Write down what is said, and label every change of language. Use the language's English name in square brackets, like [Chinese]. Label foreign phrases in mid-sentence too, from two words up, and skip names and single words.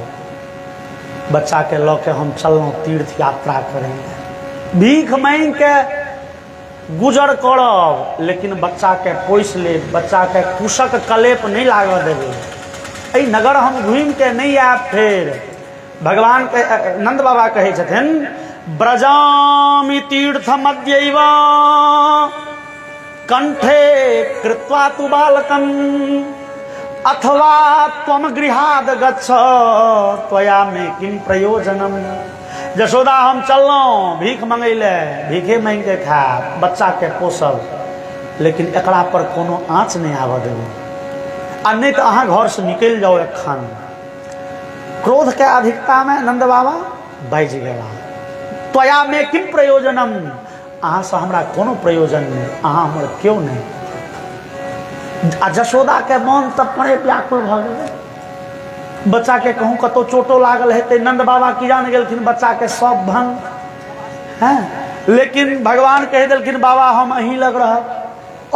[Maithili] बच्चा के लऽ के हम चललहुँ तीर्थ यात्रा करेंगे, भीख मांग के गुजर करब, लेकिन बच्चा के पोस लेब, बच्चा के कुशक कलेप नहीं लागऽ देबै। एहि नगर हम घूम के नहीं आयब फेर। भगवान के नंद बाबा कहे छथिन [Sanskrit] ब्रजामि तीर्थ मध्यैव कंठे कृत्वा तु बालकम अथवा त्वम गृहाद गच्छ त्वया में किम प्रयोजनम। [Maithili] जशोदा हम चललहुँ भीख मंगै ले, भीखे मांग के खायब, बच्चा के पोसब, लेकिन एकरा पर कोनो आँच नहीं आबऽ देबै, आ नहीं तो अहाँ घर से निकल जाओ एखन। क्रोध के अधिकता में नंद बाबा बाजि गेला [Sanskrit] त्वया में किम प्रयोजनम, [Maithili] अहाँ से हमरा कोनो प्रयोजन नहीं, अहाँ हमर क्यों नहीं। आ जशोदा के मन तब पड़े व्याकुल भ गेलै। बच्चा के कहूँ कतौ चोटो लागल हेतै, नंद बाबा की जान गेलखिन बच्चा के सब भंग हैं, लेकिन भगवान कह देलखिन बाबा हम अहीं लग रहब।